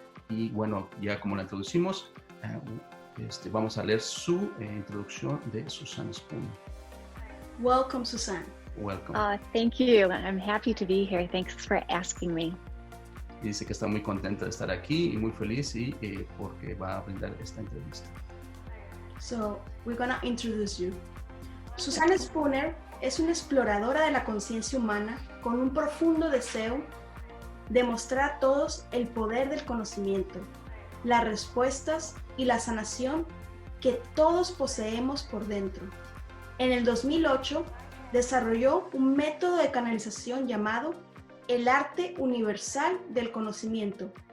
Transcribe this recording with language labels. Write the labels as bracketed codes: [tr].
[es] Y bueno, ya como la introducimos, vamos a leer su introducción de Suzanne Spooner. [en] Welcome, Suzanne. Welcome. Thank you. I'm happy to be here. Thanks for asking me. [es] Y dice que está muy contenta de estar aquí y muy feliz y porque va a brindar esta entrevista. [en] So, we're gonna introduce you. [es] Suzanne Spooner es una exploradora de la conciencia humana con un profundo deseo de mostrar a todos el poder del conocimiento, las respuestas y la sanación que todos poseemos por dentro. En el 2008 desarrolló un método de canalización llamado el Arte Universal del Conocimiento.